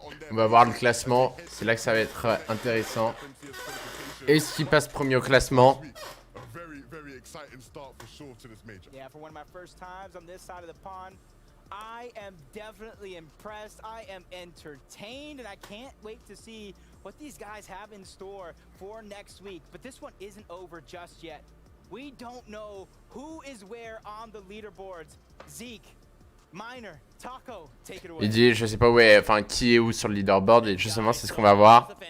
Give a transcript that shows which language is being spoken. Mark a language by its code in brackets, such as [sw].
[fr] On va voir le classement, c'est là que ça va être intéressant. Est-ce qu'il passe premier au classement? [en] Very exciting start for sure to this major. Yeah, for one of my first times on this side of the pond, I am definitely impressed. I am entertained, and I can't wait to see what these guys have in store for next week. But this one isn't over just yet. We don't know who is where on the leaderboards. Zeke, Miner, Taco, take it away. [fr] Il dit, je sais pas où est, enfin qui est où sur le leaderboard, et justement c'est ce qu'on va voir.